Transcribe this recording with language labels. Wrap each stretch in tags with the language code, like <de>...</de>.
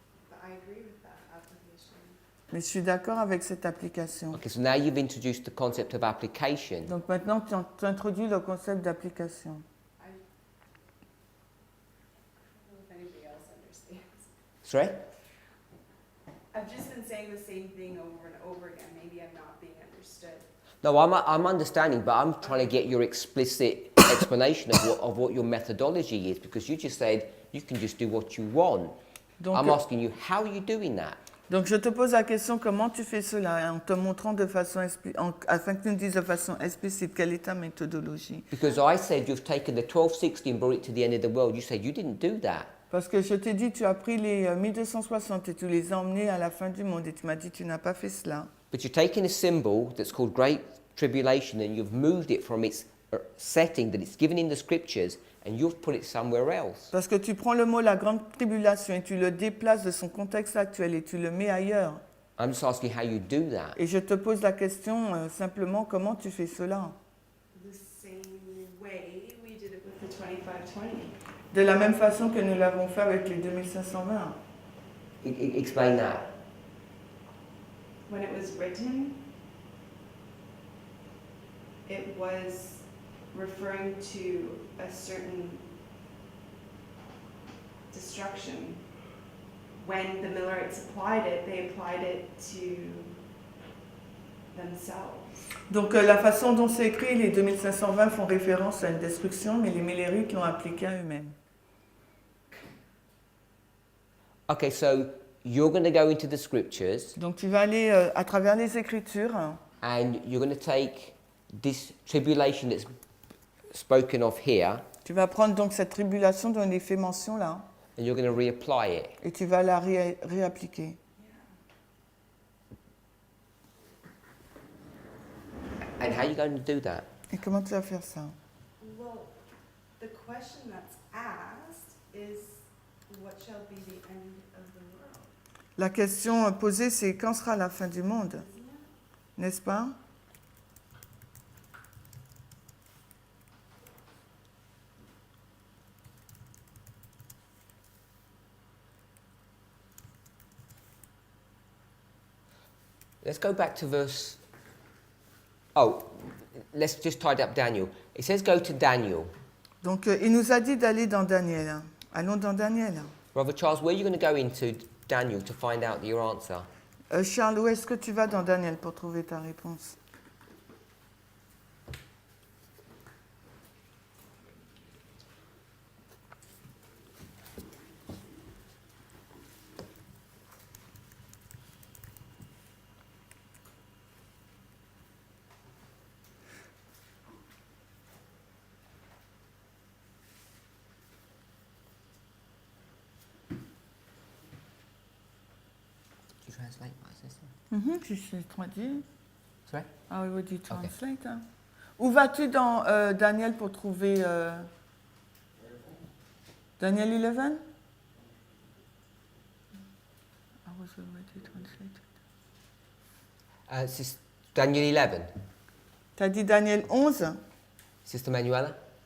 <en>But I agree with that application.</en> <fr>Mais je suis d'accord avec cette application.</fr> <en>Okay, so now you've introduced the concept of application.</en> <fr>Donc maintenant, tu introduis le concept d'application.</fr> <en>I don't know if anybody else understands. Sorry? I've just been saying the same thing over and over again. Maybe I'm not being understood. No, I'm understanding, but I'm trying to get your explicit explanation of what your methodology is, because you just said you can just do what you want.</en> <fr>Donc,</fr> <en>I'm asking you, how are you doing that?</en> <fr>donc je te pose la question, comment tu fais cela, en te montrant de façon afin que tu nous dises de façon explicite quelle est ta méthodologie.</fr> <en>Because I said you've taken the 1260 and brought it to the end of the world. You said you didn't do that.</en> <fr>Parce que je t'ai dit, tu as pris les 1260 et tu les as emmenés à la fin du monde et tu m'as dit, tu n'as pas fait cela.</fr> <en>But you're taking a symbol that's called Great Tribulation and you've moved it from its setting that it's given in the scriptures and you've put it somewhere else.</en> <fr>Parce que tu prends le mot la grande tribulation et tu le déplaces de son contexte actuel et tu le mets ailleurs.</fr> <en>I'm just asking how you do that.</en> <fr>Et je te pose la question simplement, comment tu fais cela?</fr> <en>The same way we did it with the 2520.</en> <fr>De la même façon que nous l'avons fait avec les 2520.</fr> <en>Explain that. When it was written, it was referring to a certain destruction. When the Millerites applied it, they applied it to themselves.</en> <fr>Donc la façon dont c'est écrit, les 2520 font référence à une destruction, mais les Millerites l'ont appliqué à eux-mêmes.</fr> <en>Okay, so you're going to go into the scriptures</en> <fr>Donc tu vas aller à travers les Écritures</fr> <en>and you're going to take this tribulation that's spoken of here</en> <fr>tu vas prendre donc cette tribulation dont il est fait mention là,</fr> <en>and you're going to reapply it.</en> <fr>et tu vas la réappliquer.</fr> <en>And how are you going to do that?</en> <fr>Et comment tu vas faire ça?</fr> <en>Well, the question that's asked is, what shall be the end of the world?</en> <fr>La question posée, c'est quand sera la fin du monde? N'est-ce pas?</fr> <en>Let's go back to verse. Oh, let's just tidy up Daniel. It says go to Daniel.</en> <fr>Donc il nous a dit d'aller dans Daniel. Allons dans Daniel.</fr> <en>Brother Charles, where are you going to go into Daniel to find out your answer?</en> <fr>Charles, où est-ce que tu vas dans Daniel pour trouver ta réponse?</fr> <en>You translate my sister?</en> <fr>Tu sais traduire.</fr> <en>Sorry? How would you translate?</en> <fr>Où vas-tu dans Daniel pour trouver Daniel 11?</fr> <en>I was already translated. Daniel 11.</en> <fr>Tu as dit Daniel 11?</fr> <en>Sister Manuela?</en>